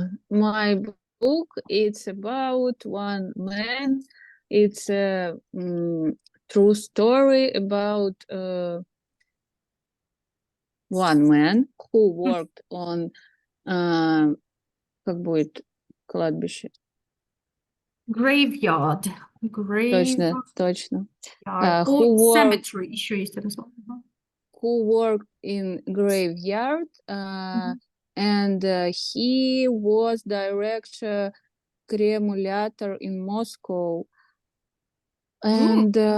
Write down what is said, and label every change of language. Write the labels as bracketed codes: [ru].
[en] My book, it's about one man. It's a true story about one man who worked on [ru] как будет кладбище? [en] Graveyard. [ru] Точно. Cemetery еще есть это слово. [en] Who worked in graveyard, and he was director cremulator in Moscow, and